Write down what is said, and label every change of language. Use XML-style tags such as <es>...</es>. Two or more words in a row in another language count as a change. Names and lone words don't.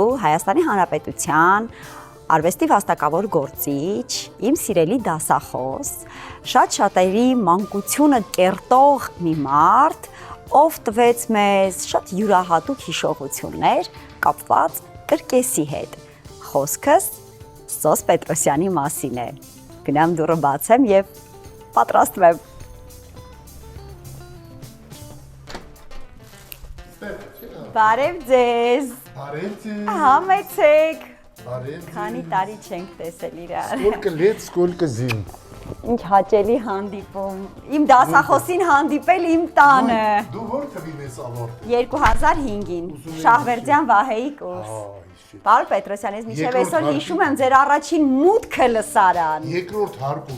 <hy>Հայաստանի Հանրապետության արվեստի վաստակավոր գործիչ, իմ սիրելի դասախոս, շատ շատերի մանկությունը կերտող մի մարդ, ով տվեց մեզ շատ յուրահատուկ հիշողություններ կապված կրկեսի հետ։ Խոսքս Սոս Պետրոսյանի մասին է։ Գնամ դուռը բացեմ եւ պատրաստվեմ։ Բարև ձեզ։ Բարև ձեզ։ Համեցեք։ Բարև։ Քանի տարի չենք տեսել իրար։</hy> <ru>Сколько лет, сколько зим։</ru> <hy>Ինչ հաճելի հանդիպում։ Իմ դասախոսին հանդիպել իմ տանը։ Դու ո՞ր թվին ես ավարտել։ 2005-ին Շահվերդյան Վահեի կուրս։ Պարոն Պետրոսյան, ես միշտ այսօր հիշում եմ ձեր առաջին մուտքը լսարան։ Երկրորդ հարկում։</hy>